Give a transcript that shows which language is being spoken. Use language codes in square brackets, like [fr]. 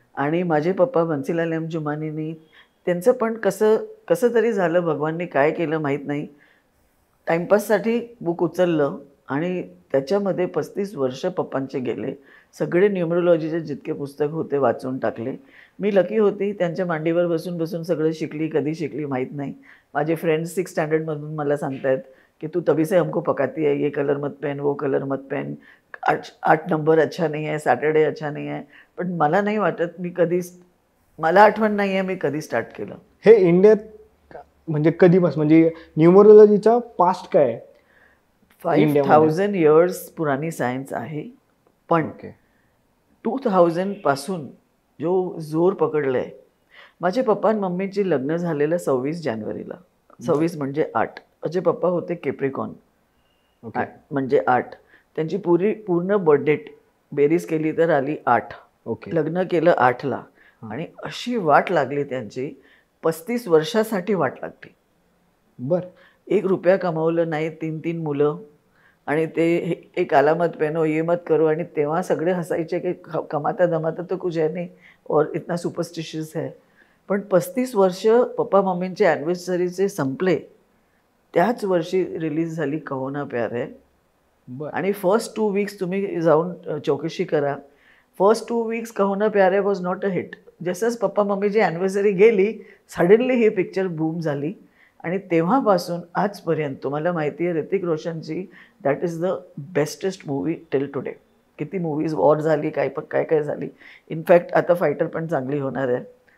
[mr] आणि माझे पप्पा बन्सीलाल एम जुमानीनी त्यांचं पण कसं तरी झालं, भगवानने काय केलं माहीत नाही, टाईमपाससाठी बुक उचललं आणि त्याच्यामध्ये 35 वर्ष पप्पांचे गेले. सगळे न्यूमरोलॉजीचे जितके पुस्तक होते वाचून टाकले. मी लकी होती, त्यांच्या मांडीवर बसून बसून सगळं शिकली. कधी शिकली माहीत नाही. माझे फ्रेंड्स 6 स्टँडर्डमधून मला सांगतायत की [hi] तू तभी से हमको पकाती है, ये कलर मत पहन, वो कलर मत पहन, 8 नंबर अच्छा नहीं है, सॅटर्डे अच्छा नहीं है. [mr] पण मला नाही वाटत मी मला आठवण नाही आहे मी कधी स्टार्ट केलं. हे इंडियात म्हणजे कधीपासून, म्हणजे न्यूमरोलॉजीचा पास्ट काय आहे? 5000 इयर्स पुराणी सायन्स आहे. पण 2000 पासून जो जोर पकडलं आहे, माझे पप्पा आणि मम्मीची लग्न झालेलं 26 जानेवारीला. 26 म्हणजे 8. माझे पप्पा होते केप्रिकॉन, म्हणजे 8. त्यांची पूर्ण बर्थडेट बेरीज केली तर आली 8. लग्न केलं 8ला आणि अशी वाट लागली त्यांची, 35 वर्षासाठी वाट लागली. बर. 1 रुपया कमावलं नाही, 3 मुलं, आणि ते एक [hi] काला मत पहनो, ये मत करो. [mr] आणि तेव्हा सगळे हसायचे की [hi] कमाता धमाता तो कुछ है नहीं और इतना सुपरस्टिशियस है. [mr] पण 35 वर्ष पप्पा मम्मींचे ॲनिव्हर्सरीचे संपले त्याच वर्षी रिलीज झाली कहो ना प्यार है. बरं. आणि फर्स्ट 2 वीक्स तुम्ही जाऊन चौकशी करा. [en] First 2 weeks Kaho Naa Pyaar Hai was not a hit. [mr] जसंच पप्पा मम्मीची ॲनिव्हर्सरी गेली सडनली ही पिक्चर बूम झाली आणि तेव्हापासून आजपर्यंत तुम्हाला माहिती आहे Hrithik रोशनची [en] That is the bestest movie till today. [mr] किती मूवीज वॉर झाली काय झाली. इनफॅक्ट आता फायटर पण चांगली होणार आहे.